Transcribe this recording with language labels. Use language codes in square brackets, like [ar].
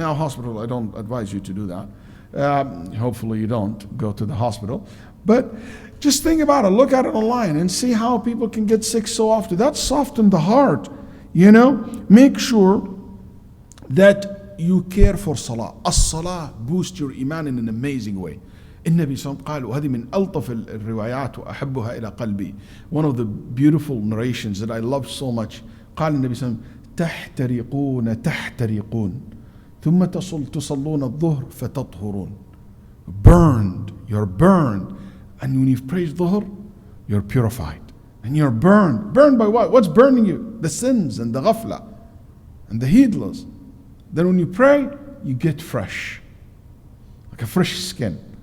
[en] Now hospital, I don't advise you to do that. Hopefully you don't go to the hospital. But just think about it, look at it online and see how people can get sick so often. That softens the heart, Make sure that you care for salah. As-salah boosts your iman in an amazing way. [ar] النبي صلى الله عليه وسلم قال وهذه من ألطف الروايات وأحبها إلى قلبي. [en] One of the beautiful narrations that I love so much. [ar] قال النبي صلى الله عليه وسلم تحترقون ثم تصلون الظهر فتطهرون. [en] Burned, you're burned. And when you've prayed dhuhr, you're purified. And you're burned. Burned by what? What's burning you? The sins and the ghafla and the heedless. Then when you pray, you get fresh. Like a fresh skin.